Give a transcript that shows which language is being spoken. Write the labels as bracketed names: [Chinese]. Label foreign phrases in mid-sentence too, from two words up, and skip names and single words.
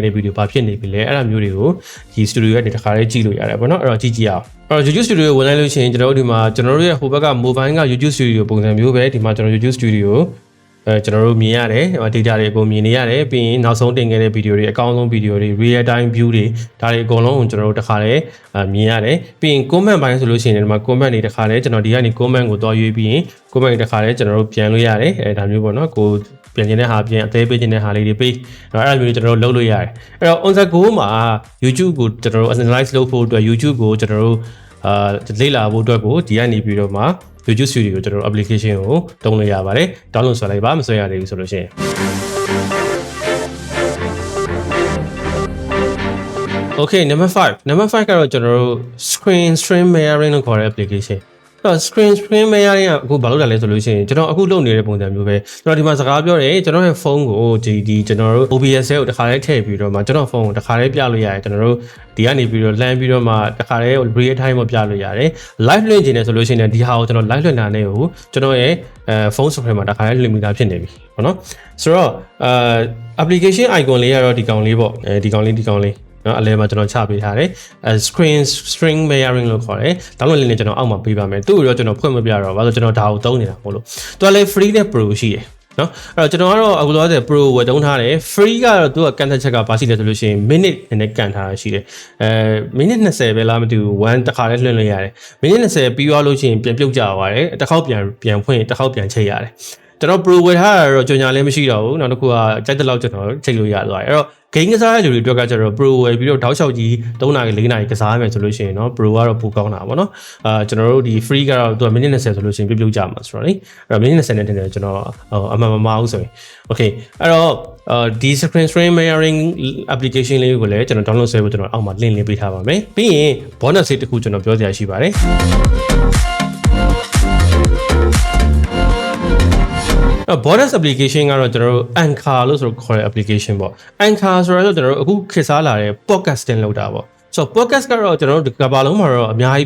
[Burmese] တဲ့ video ဘာဖြစ်နေပြီလဲအဲ့ဒါမျိုးတွေကိုဒီ Studio ကနေတခါလဲကြည့်လို့ရတယ်ပေါ့နော်အဲ့တော့ကြည့်ကြည့်အောင်အဲ့တော့ YouTube Studio ဝင်လိုက်လို့ရှိရင်ကျွန်တော်တို့ဒီမှာကျွန်တော်တို့ရဲ့ဟိုဘက်က mobile က YouTube Studio ပုံစံမျိုးပဲဒီမှာကျွန် တော် YouTube Studioကျွန်တော်တို့မြင်ရတယ် data တွေအကုန်မြင်နေရတယ်ပြီးရင်နောက်ဆုံးတင်ခဲ့တဲ့ video တွေအကောင်းဆုံး video တွေ [English] real time view [Burmese] တွေဒါတွေအကုန်လုံး ကိုကျွန်တော်တို့တစ်ခါလဲမြင်ရတယ်ပြီးရင် comment ပိုင်းဆိုလို့ရှိရင်ဒီမှာ comment တွေတစ်ခါလဲကျွန်တော်ဒီကနေ comment ကိုတွားရွေးပြီးရင် comment တွေတစ်ခါလဲကျွန်တော်တို့ပြန်လို့ရတယ်ဒါမျိုးပေါ့နော်ကိုပြန်ခြင်းတဲ့ဟာပြန်အသေးပေးခြင်းတဲ့ဟာလေးတွေပေးအဲ့ဒါမျိုးကျွန်တော်တို့လုပ်လို့ရတယ်အဲ့တော့ [English] on the go [Burmese] မှာ YouTube ကိုကျွန်တော်တို့ analyze လုပ်ဖို့အတွက် YouTube ကိုကျွန်တော်တို့လေ့လာဖို့အတွက်ကိုဒီကနေပြီးတော့မှYouTube Studio ကိုကျွန်တော်တို့ application ကိုတုံးလို့ရပါတယ် download ဆွဲလိုက်ပါမဆွဲရသေးဘူးဆိုလို့ရှိရင် [English] Okay number 5 [Burmese] ကတော့ကျွန်တော်တို့ [English] screen stream mirroring [Burmese] လို့ခေါ်တဲ့ application အဲ့တော့ [English] screen stream mirroring [Burmese] ကအခုဘာလို့လဲဆိုလို့ရှိရင်ကျွန်တော်အခုလုပ်နေတဲ့ပုံစံမျိုးပဲကျွန်တော်ဒီမှာစကားပြောတယ်ကျွန်တော်ရဲ့ဖုန်းကိုဒီကျွန်တော်တို့ OBS ကိုတစ်ခါလေးထည့်ပြီးတော့မှကျွန်တော်ဖုန်းကိုတစ်ခါလေးပြလို့ရတယ်ကျွန်တော်တို့ဒီကနေပြီးတော့လှမ်းပြီးတော့မှတစ်ခါလေး [English] real time [Burmese] မှာပြလို့ရတယ် live လွှင့်ခြင်းနဲ့ဆိုလို့ရှိရင်ဒီ ဟာကိုကျွန်တော် live လွှင့်တာနဲ့ကိုကျွန်တော်ရဲ့ဖုန်း screen မှာတစ်ခါလေးလွှင့်မိတာဖြစ်နေပြီပေါ့နော်ဆိုတော့application icon လေးကတော့ဒီကောင်လေးပေါ့ဒီကောင်လေးနော်အလဲမှာကျွန်တော်ချပေးထားတယ် [English] screen string mirroring [Burmese] လို့ခေါ်တယ်ဒါမှမဟုတ်လည်းကျွန်တော်အောက်မှာပေးပါမယ်သူ့ကိုတော့ကျွန်တော်ဖွင့်မပြတော့ဘာလို့ကျွန် တော်ဒါကိုသုံးနေတာမို့လို့သူကလည်း free နဲ့ pro ရှိတယ်နော်အဲ့တော့ကျွန်တော်ကတော့အခုလောဆယ် pro ဝယ်သုံးထားတယ် free ကတော့သူကကန်သက်ချက်ကဘာရှိလဲဆိုလို့ရှိရင် minute နဲ့ကန်ထားတာရှိတယ်minute 20ပဲလားမ သိဘူး1တစ်ခါလေးလွှင့်လို့ရတယ် minute 20ပြီးသွားလို့ရှိရင်ပြန်ပြုတ်ကြသွားတယ်တစ်ခေါက်ပြန်ဖွင့်တစ်ခေါက်ပြန်ချိန်ရတယ်ကျွန်တော် pro ဝယ်ထားတာတော့ကြော်ညာ လည်းမရှိတော့ဘူးနောက်တစ်ခုကကြိုက်တဲ့လောက်ကျွန်တော်ချိန်လို့ရသွားတယ်အဲ့တော့ game ကစားတဲ့လူတွေအတွက်ကကျတော့ pro ဝယ်ပြီးတော့တောက်လျှောက်ကြီး3နာရီ4နာရီကစားမယ်ဆိုလို့ရှိရင်เนาะ pro ကတော့ပိုကောင်းတာပေါ့နော်ကျွန်တော်တို့ဒီ free ကတော့သူက minute 20ဆိုလို့ရှိရင်ပြုတ်ကြမှာဆိုတော့လေအဲ့တော့ minute 20နဲ့တင်တယ်ကျွန်တော်အမှန်မအောင်ဆိုရင် okay အဲ့တော့ဒီ [English] screen stream mirroring application [Burmese] လေးကိုလည်းကျွန်တော် download ဆွဲဖို့ကျွန်တော်အောက်မှာ link လေးပေးထားပါမယ်ပြီးရင် bonus လေးတစ်ခုကျွန်တော်ပြောစရာရှိပါတယ် [English] bonus application [Burmese] ကတော့ကျွန်တော်တို့ Anchor လို့ဆိုခေါ်တဲ့ application ပေါ့ Anchor ဆိုတော့ကျွန်တော်တို့အခုခေတ်စားလာတဲ့ podcasting လုပ်တာပေါ့ဆိုတော့ podcast ကတော့ကျွန်တော်တို့ကဘာလုံးမှာတော့အများကြီး